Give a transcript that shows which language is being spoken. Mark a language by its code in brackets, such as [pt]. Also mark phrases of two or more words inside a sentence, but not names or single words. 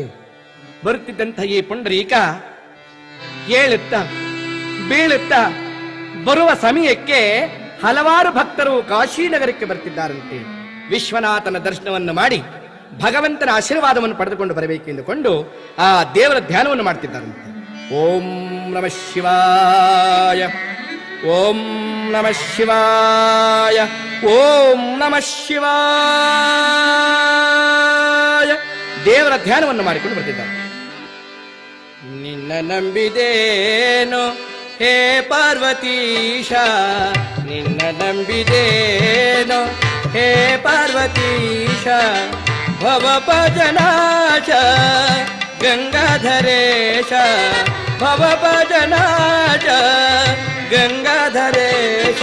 [kn] ಬರುತ್ತಿದ್ದಂತಹ ಈ ಪುಂಡರೀಕ ಏಳುತ್ತಾ ಬೀಳುತ್ತಾ ಬರುವ ಸಮಯಕ್ಕೆ ಹಲವಾರು ಭಕ್ತರು ಕಾಶಿನಗರಕ್ಕೆ ಬರ್ತಿದ್ದಾರಂತೆ. ವಿಶ್ವನಾಥನ ದರ್ಶನವನ್ನು ಮಾಡಿ ಭಗವಂತನ ಆಶೀರ್ವಾದವನ್ನು ಪಡೆದುಕೊಂಡು ಬರಬೇಕೆಂದುಕೊಂಡು ಆ ದೇವರ ಧ್ಯಾನವನ್ನು ಮಾಡ್ತಿದ್ದಾರಂತೆ. [sa] ಓಂ ನಮಃ ಶಿವಾಯ, ಓಂ ನಮಃ ಶಿವಾಯ, ಓಂ ನಮಃ ಶಿವಾಯ. [kn] ದೇವರ ಧ್ಯಾನವನ್ನು ಮಾಡಿಕೊಂಡು ಬರ್ತಿದ್ದಾರೆ. ನಿನ್ನ ನಂಬಿದೇನೋ ಹೇ ಪಾರ್ವತೀಶ, ನಿನ್ನ ನಂಬಿದೇನೋ ಹೇ ಪಾರ್ವತೀಶ. ಭವ ಭಜನಾಶ ಗಂಗಾಧರೇಶ, ಭವ ಭಜನಾಶ ಗಂಗಾಧರೇಶ.